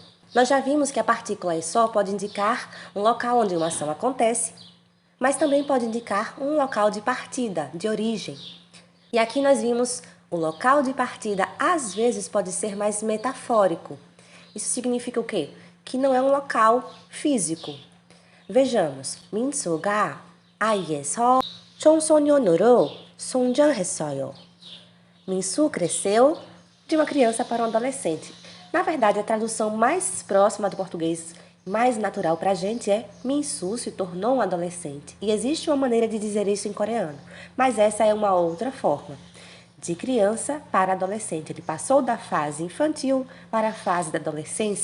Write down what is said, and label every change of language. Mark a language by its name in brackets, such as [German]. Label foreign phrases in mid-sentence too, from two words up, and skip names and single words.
[Portuguese] Nós já vimos que a partícula e só pode indicar um local onde uma ação acontece, mas também pode indicar um local de partida, de origem. E aqui nós vimos o local de partida às vezes pode ser mais metafórico. Isso significa o quê? Que não é um local físico. Vejamos. [Korean] 민수가 아이에서 청소년으로 성장했어요. [Portuguese] Minsu cresceu de uma criança para um adolescente. Na verdade, a tradução mais próxima do português, mais natural para a gente é Minsu se tornou um adolescente. E existe uma maneira de dizer isso em coreano, mas essa é uma outra forma. De criança para adolescente. Ele passou da fase infantil para a fase da adolescência.